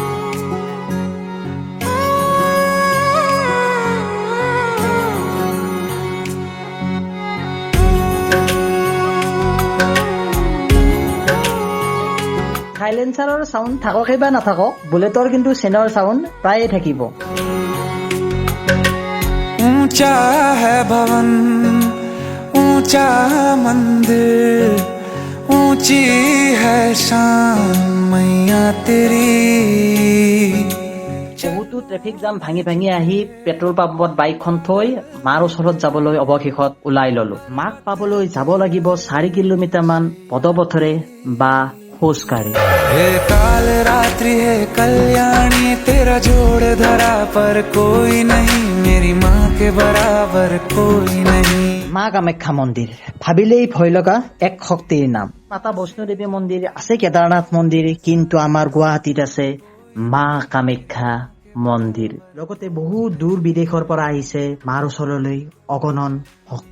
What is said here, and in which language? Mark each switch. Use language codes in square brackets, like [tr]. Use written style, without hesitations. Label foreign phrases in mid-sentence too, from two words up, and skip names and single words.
[as] সাইলেন্সাৰৰ চাউণ্ড থাককেই বা নাথাকক, বুলেটৰ কিন্তু চেনৰ চাউণ্ড প্ৰায়ে থাকিব। [hi] ऊंचा है भवन ऊंचा मंदिर ऊंची है शान मैया तेरी। [as] বহুতো ট্ৰেফিক জাম ভাঙি ভাঙি আহি পেট্ৰল পাম্পত বাইকখন থৈ মাৰ ওচৰত যাবলৈ অৱশেষত ওলাই ল'লোঁ। মাক পাবলৈ যাব লাগিব 4 কিলোমিটাৰমান পদপথেৰে বা খোজকাঢ়ি। [hi] हे काल रात्रि है कल्याणी तेरा जोड़ धरा पर कोई नहीं मेरी माँ के बराबर कोई नहीं। [as] মা কামাখ্যা মন্দিৰ ভাবিলেই ভয় লগা এক শক্তিৰ নাম। মাতা বৈষ্ণোদেৱী মন্দিৰ আছে, কেদাৰনাথ মন্দিৰ, কিন্তু আমাৰ গুৱাহাটীত আছে মা কামাখ্যা মন্দিৰ। লগতে বহু দূৰ বিদেশৰ পৰা আহিছে মাৰ ওচৰলৈ অগণন ভক্ত।